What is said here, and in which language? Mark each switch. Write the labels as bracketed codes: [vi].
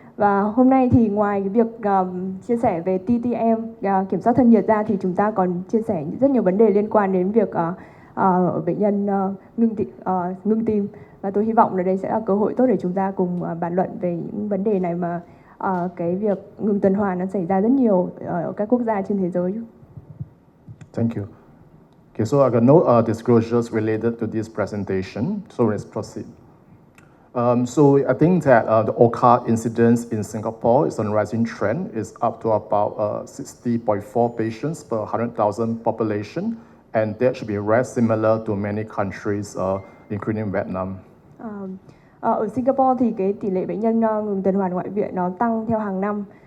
[vi] Và hôm nay thì ngoài cái việc chia sẻ về TTM, kiểm soát thân nhiệt ra, thì chúng ta còn chia sẻ rất nhiều vấn đề liên quan đến việc bệnh nhân ngưng tim. Và tôi hy vọng là đây sẽ là cơ hội tốt để chúng ta cùng bàn luận về những vấn đề này mà cái việc ngừng tuần hoàn nó xảy ra rất nhiều ở các quốc gia trên thế giới. [en] Thank you. Okay, so I got no disclosures related to this presentation, so let's proceed. So I think that the OCA incidence in Singapore is on a rising trend. It's up to about 60.4 patients per 100,000 population, and that should be very similar to many countries, including Vietnam. [vi] Ở Singapore thì cái tỷ lệ bệnh nhân ngừng tuần hoàn ngoại viện nó tăng theo hàng năm.